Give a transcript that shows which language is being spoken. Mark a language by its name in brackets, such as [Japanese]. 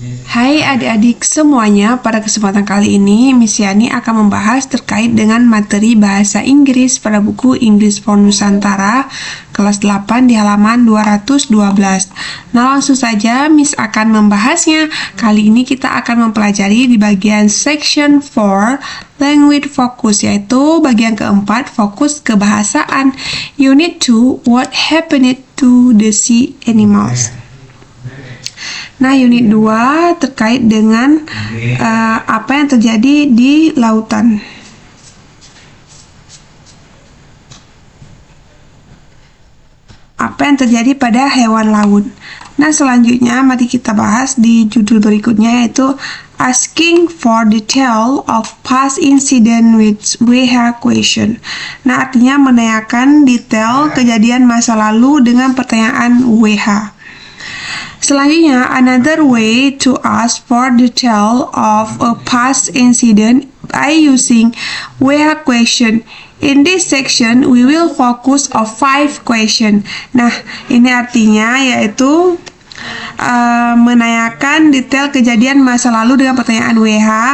[Indonesian] Hai adik-adik semuanya, pada kesempatan kali ini Miss Yani akan membahas terkait dengan materi bahasa Inggris pada buku English for Nusantara kelas 8 di halaman 212. Nah, langsung saja Miss akan membahasnya. Kali ini kita akan mempelajari di bagian [English] section 4 language focus, [Indonesian] yaitu bagian keempat, fokus kebahasaan. [English] Unit 2, what happened to the sea animals. [Indonesian] Nah, unit 2 terkait dengan apa yang terjadi di lautan. Apa yang terjadi pada hewan laut. Nah, selanjutnya mari kita bahas di judul berikutnya, yaitu [English] asking for detail of past incident with WH question. [Indonesian] Nah, artinya menanyakan detail kejadian masa lalu dengan pertanyaan WH. [English] Selanjutnya, another way to ask for detail of a past incident by using where question. In this section, we will focus on 5 question. [Indonesian] Nah, ini artinya yaitu menanyakan detail kejadian masa lalu dengan pertanyaan WH.